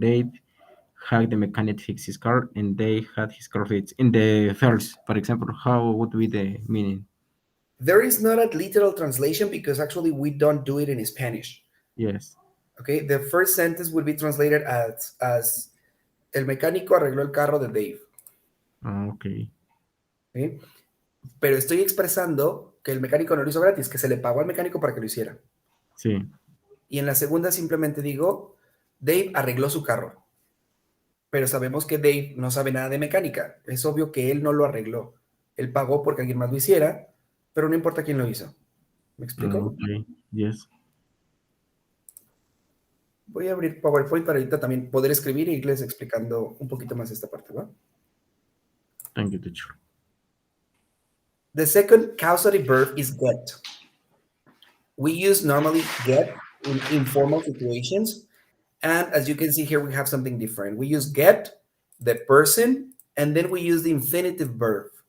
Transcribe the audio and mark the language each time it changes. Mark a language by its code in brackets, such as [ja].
[en] They had the mechanic fix his car, and they had his car fixed. In the first, for example, how would be the meaning? There is not a literal translation because actually we don't do it in Spanish. Yes. Okay, the first sentence would be translated as [es] El mecánico arregló el carro de Dave. Ah, ok. ¿Sí? Pero estoy expresando que el mecánico no lo hizo gratis, que se le pagó al mecánico para que lo hiciera. Sí. Y en la segunda simplemente digo, Dave arregló su carro. Pero sabemos que Dave no sabe nada de mecánica. Es obvio que él no lo arregló. Él pagó porque alguien más lo hiciera, pero no importa quién lo hizo. ¿Me Ah, explico? [en] ok. Yes. [es] Voy a abrir PowerPoint para ahorita también poder escribir e irles explicando un poquito más esta parte, ¿va? [en] Thank you, teacher. The second causative verb is get. We use normally get in informal situations. And as you can see here, we have something different. We use get, the person, and then we use the infinitive verb.